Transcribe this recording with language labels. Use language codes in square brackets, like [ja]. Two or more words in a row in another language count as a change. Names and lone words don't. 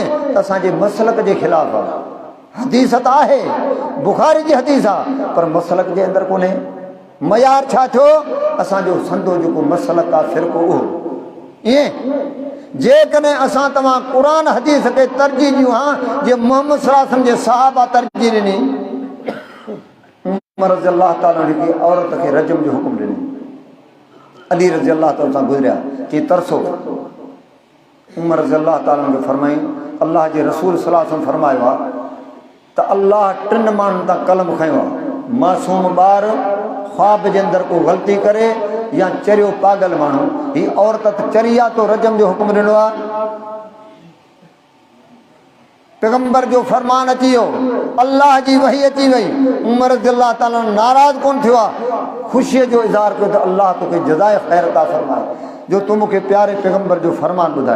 [sd] त असांजे मसलक जे ख़िलाफ़ आहे। हदीस त आहे, बुखारी जी हदीस आहे, पर मसलक जे अंदरि कोन्हे। मयार छा थियो? असांजो संदो जेको मसलक आहे, फ़िरक़ो उहो। ईअं जेकॾहिं असां तव्हां क़ुरान हदीस खे तरजीह ॾियूं हा, जे मोहम्मद [ar] صلى الله عليه وسلم [sd] जे सहाबा तरजीह ॾिनी। उमर [ar] رضي الله تعالى عنه [sd] हिकिड़ी औरत खे रजम जो हुकुम ॾिनो। अली [ar] رضي الله تعالى [sd] सां गुज़रिया, चई तरसो। उमर [ar] رضي الله تعالى عنه [sd] फरमाई, अल्लाह जे रसूल [ar] صلى الله عليه وسلم [sd] फरमायो आहे त अल्लाह 3 माण्हुनि तां कलम खयो आहे। मासूम ॿार ख्वाब जे अंदरि को ग़लती करे या चरियो पागल माण्हू, ही औरत चरी आहे तो रजम जो हुकुम ॾिनो आहे। पैगंबर जो फरमान अची वियो, अल्लाह जी वही अची वई, उमर [ar] رضي الله تعالى [sd] नाराज़ कोन थियो आहे, ख़ुशीअ जो इज़हार कयो त अल्लाह तोखे जज़ाए ख़ैर अता फरमाए जो तूं मूंखे प्यारे पैगंबर जो फरमान ॿुधायो।